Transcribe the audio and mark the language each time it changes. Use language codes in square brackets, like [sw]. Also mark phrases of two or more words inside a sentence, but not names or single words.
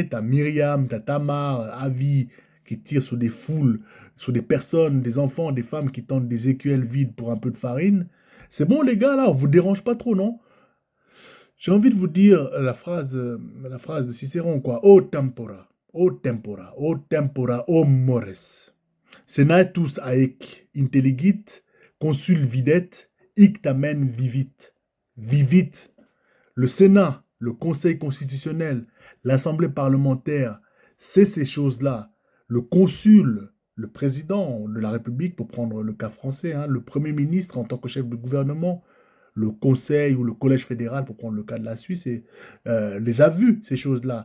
[fr] T'as Myriam, t'as Tamar, Avi qui tire sur des foules, sur des personnes, des enfants, des femmes qui tentent des écuelles vides pour un peu de farine. C'est bon, les gars, là, on vous dérange pas trop, non? J'ai envie de vous dire la phrase de Cicéron, quoi. [la] O tempora, o mores. Senatus aec intelligit, consul videt, hic tamen vivit. Vivit. [fr] Le Sénat, le Conseil constitutionnel, l'Assemblée parlementaire, c'est ces choses-là. Le consul, le président de la République, pour prendre le cas français, hein, le Premier ministre en tant que chef de gouvernement, le Conseil ou le Collège fédéral, pour prendre le cas de la Suisse, les a vus, ces choses-là.